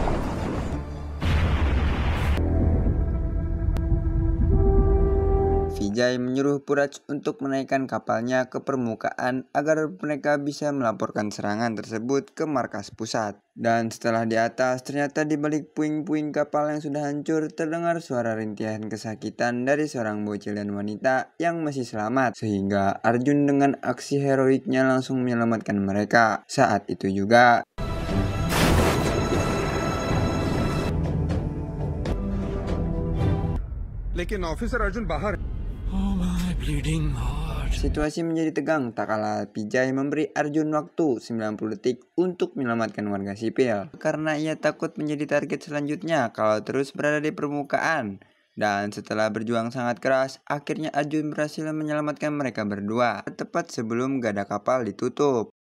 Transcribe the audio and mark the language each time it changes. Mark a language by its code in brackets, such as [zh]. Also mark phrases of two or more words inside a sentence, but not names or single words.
[id] Vijay Vijay menyuruh Puraj untuk menaikkan kapalnya ke permukaan agar mereka bisa melaporkan serangan tersebut ke markas pusat. Dan setelah di atas, ternyata di balik puing-puing kapal yang sudah hancur terdengar suara rintihan kesakitan dari seorang bocil dan wanita yang masih selamat. Sehingga Arjun dengan aksi heroiknya langsung menyelamatkan mereka. Saat itu juga [hi] लेकिन ऑफिसर अर्जुन बाहर [id] situasi menjadi tegang tak kala Vijay memberi Arjun waktu 90 detik untuk menyelamatkan warga sipil karena ia takut menjadi target selanjutnya kalau terus berada di permukaan. Dan setelah berjuang sangat keras, akhirnya Arjun berhasil menyelamatkan mereka berdua tepat sebelum gada kapal ditutup.